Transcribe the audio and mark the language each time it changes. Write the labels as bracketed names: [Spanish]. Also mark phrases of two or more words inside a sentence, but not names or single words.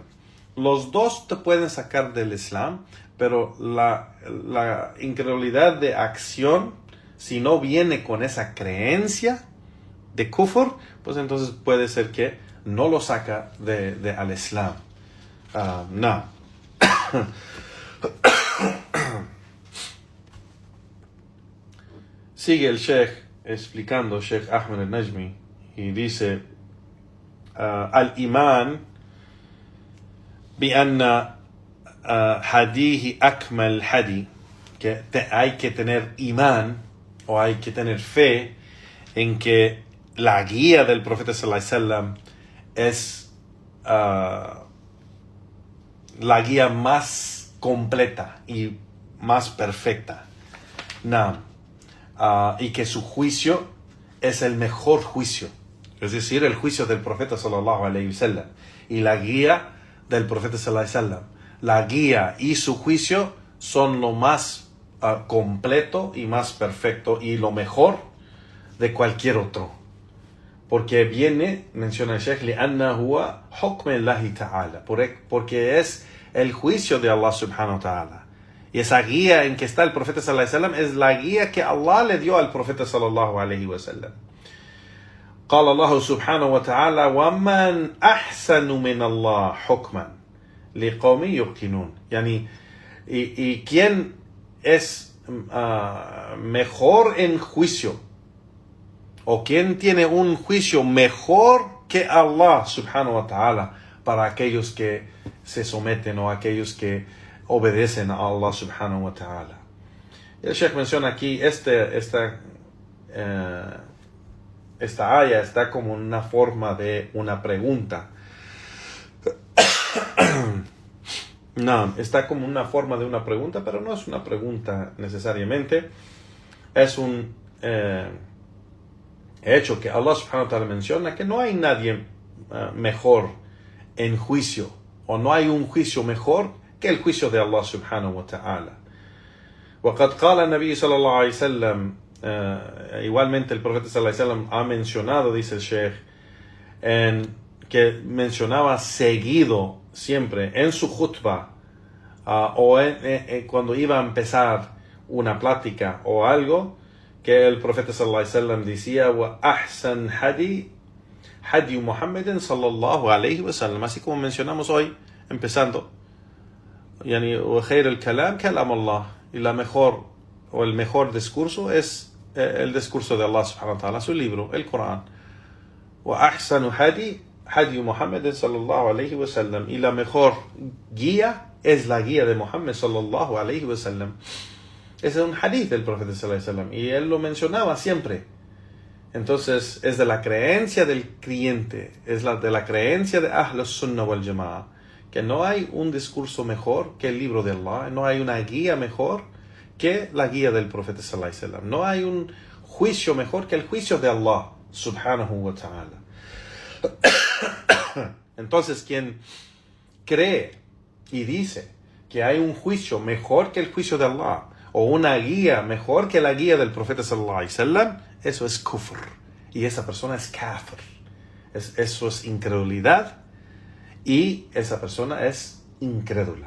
[Spanish] Los dos te pueden sacar del Islam, pero la incredulidad de acción, si no viene con esa creencia de kufr, pues entonces puede ser que no lo saca al Islam. No. Sigue el Sheikh explicando, Sheikh Ahmed al-Najmi, y dice: [Arabic] al-iman بأن هذه أكمل هدي, [Spanish] que hay que tener imán o hay que tener fe en que la guía del profeta [Arabic] صلى الله عليه وسلم [Spanish] es la guía más completa y más perfecta. Y que su juicio es el mejor juicio, es decir, el juicio del profeta [Arabic] صلى الله عليه وسلم, [Spanish] y la guía del profeta [Arabic] صلى الله عليه وسلم, [Spanish] la guía y su juicio son lo más completo y más perfecto y lo mejor de cualquier otro, porque menciona el Sheikh, [Arabic] لأن هو حكم الله تعالى, [Spanish] porque es el juicio de Allah [Arabic] سبحانه وتعالى. [Spanish] Y esa guía en que está el profeta [Arabic] صلى الله عليه وسلم [Spanish] es la guía que Allah le dio al profeta [Arabic] صلى الله عليه وسلم. قال الله سبحانه وتعالى ومن أحسن من الله حكما لقوم يوقنون. [Spanish] ¿Y quién es mejor en juicio? ¿O quién tiene un juicio mejor que Allah [Arabic] سبحانه وتعالى [Spanish] para aquellos que se someten o aquellos que obedecen a Allah [Arabic] سبحانه وتعالى? [Spanish] El Sheikh menciona aquí esta aya está como una forma de una pregunta. No, está como una forma de una pregunta, pero no es una pregunta necesariamente. Es un hecho que Allah [Arabic] سبحانه وتعالى [Spanish] menciona, que no hay nadie mejor en juicio, o no hay un juicio mejor que el juicio de Allah [Arabic] سبحانه وتعالى. وقد قال النبي صلى الله عليه وسلم, [Spanish] igualmente el profeta [Arabic] صلى الله عليه وسلم [Spanish] ha mencionado, dice el Sheikh, que mencionaba seguido siempre en su khutbah o cuando iba a empezar una plática o algo, que el profeta [Arabic] صلى الله عليه وسلم [Spanish] decía: [Arabic] وأحسن هدي محمد صلى الله عليه وسلم, [Spanish] así como mencionamos hoy empezando, [Arabic] وخير الكلام كلام الله, [Spanish] y la mejor o el mejor discurso es el discurso de Allah [Arabic] سبحانه وتعالى, [Spanish] su libro, el Corán. [Arabic] وأحسن هدي محمد صلى الله عليه وسلم, [Spanish] y la mejor guía es la guía de Muhammad [Arabic] صلى الله عليه وسلم. [Spanish] Ese es un hadith del profeta [Arabic] صلى الله عليه وسلم, [Spanish] y él lo mencionaba siempre. Entonces es de la creencia del creyente, es de la creencia de [Arabic] أهل السنة والجماعة, [Spanish] que no hay un discurso mejor que el libro de Allah, no hay una guía mejor que la guía del profeta [Arabic] صلى الله عليه وسلم, [Spanish] no hay un juicio mejor que el juicio de Allah [Arabic] سبحانه وتعالى. [Spanish] Entonces, quien cree y dice que hay un juicio mejor que el juicio de Allah, o una guía mejor que la guía del profeta [Arabic] صلى الله عليه وسلم, [Spanish] eso es kufr. Y esa persona es kafir. Eso es incredulidad. Y esa persona es incrédula.